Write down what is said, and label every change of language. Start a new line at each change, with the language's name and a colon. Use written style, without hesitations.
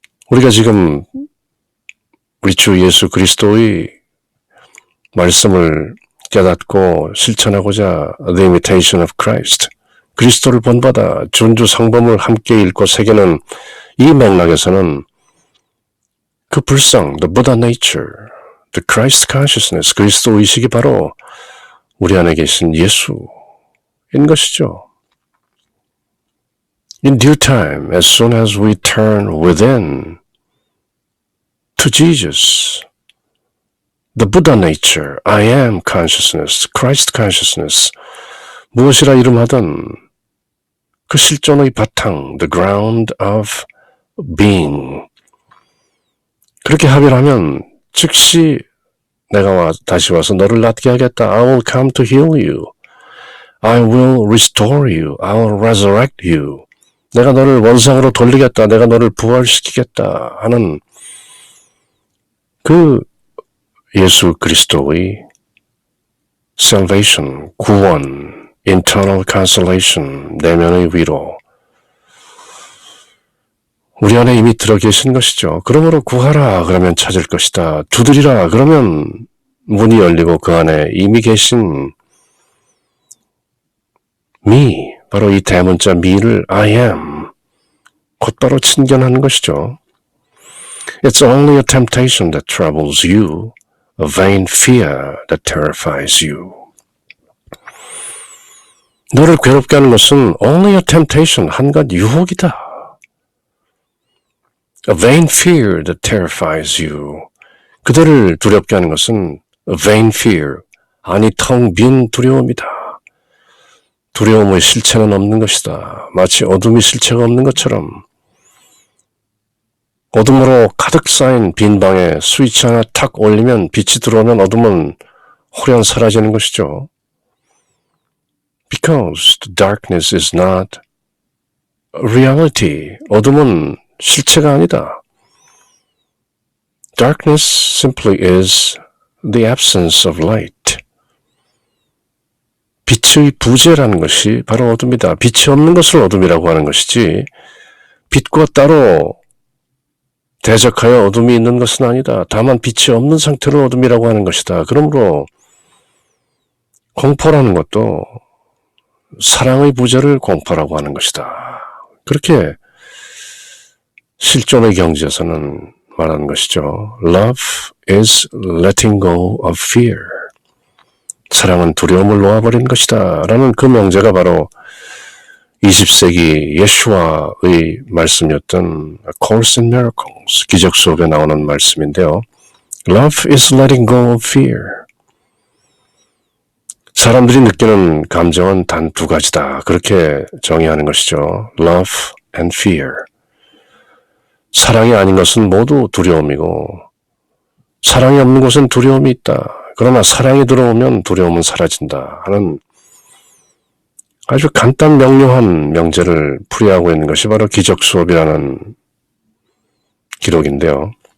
Korean: 우리가 지금 우리 주 예수 그리스도의 말씀을 깨닫고 실천하고자 The Imitation of Christ, 그리스도를 본받아 준주 성범을 함께 읽고 새기는 이 맥락에서는 그 불성,
English: the Buddha nature, the Christ consciousness,
Korean: 그리스도 의식이 바로 우리 안에 계신 예수인 것이죠.
English: In due time, as soon as we turn within to Jesus, the Buddha nature, I am consciousness, Christ consciousness,
Korean: 무엇이라 이름하든 그 실존의 바탕,
English: the ground of being.
Korean: 그렇게 합의를 하면 즉시 내가 다시 와서 너를 낫게 하겠다.
English: I will come to heal you. I will restore you. I will resurrect you.
Korean: 내가 너를 원상으로 돌리겠다. 내가 너를 부활시키겠다 하는 그 예수 그리스도의 salvation, 구원,
English: internal consolation,
Korean: 내면의 위로 우리 안에 이미 들어 계신 것이죠. 그러므로 구하라 그러면 찾을 것이다. 두드리라 그러면 문이 열리고 그 안에 이미 계신 me, 바로 이 대문자 me를 I am 곧바로 친견하는 것이죠.
English: It's only a temptation that troubles you, a vain fear that terrifies you.
Korean: 너를 괴롭게 하는 것은
English: only a temptation,
Korean: 한갓 유혹이다.
English: A vain fear that terrifies you.
Korean: 그대를 두렵게 하는 것은
English: a vain fear,
Korean: 아니 텅 빈 두려움이다. 두려움의 실체는 없는 것이다. 마치 어둠이 실체가 없는 것처럼 어둠으로 가득 쌓인 빈 방에 스위치 하나 탁 올리면 빛이 들어오면 어둠은 호련 사라지는 것이죠.
English: Because the darkness is not a reality.
Korean: 어둠은 실체가 아니다.
English: Darkness simply is the absence of light.
Korean: 빛의 부재라는 것이 바로 어둠이다. 빛이 없는 것을 어둠이라고 하는 것이지 빛과 따로 대적하여 어둠이 있는 것은 아니다. 다만 빛이 없는 상태로 어둠이라고 하는 것이다. 그러므로 공포라는 것도 사랑의 부재를 공포라고 하는 것이다. 그렇게 실존의 경지에서는 말하는 것이죠.
English: Love is letting go of fear.
Korean: 사랑은 두려움을 놓아버린 것이다. 라는 그 명제가 바로 20세기 예수와의 말씀이었던 A Course in Miracles, 기적 수업에 나오는 말씀인데요.
English: Love is letting go of fear.
Korean: 사람들이 느끼는 감정은 단 두 가지다. 그렇게 정의하는 것이죠.
English: Love and fear.
Korean: 사랑이 아닌 것은 모두 두려움이고 사랑이 없는 것은 두려움이 있다. 그러나 사랑이 들어오면 두려움은 사라진다 하는 아주 간단 명료한 명제를 풀이하고 있는 것이 바로 기적 수업이라는 기록인데요.